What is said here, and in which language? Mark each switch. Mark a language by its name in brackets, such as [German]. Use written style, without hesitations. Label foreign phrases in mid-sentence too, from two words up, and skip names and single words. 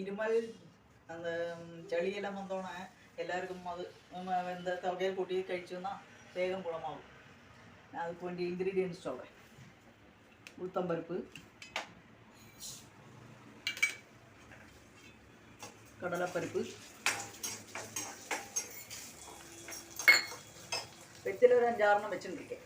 [Tamil] மிளகாய் அந்த [Malayalam] ചെളിയെല്ലാം വന്നോണേ എല്ലാവർക്കും അത് എന്താ തവകയിൽ കൂട്ടി കഴിച്ചെന്നാൽ വേഗം ഗുണമാകും. [Tamil] அதுக்கு வேண்டிய இன்க்ரீடியன்ஸ் சொல்கிறேன். உளுத்தம்பருப்பு, கடலைப்பருப்பு, வெற்றில ஒரு 5-6 வச்சுருக்கேன்.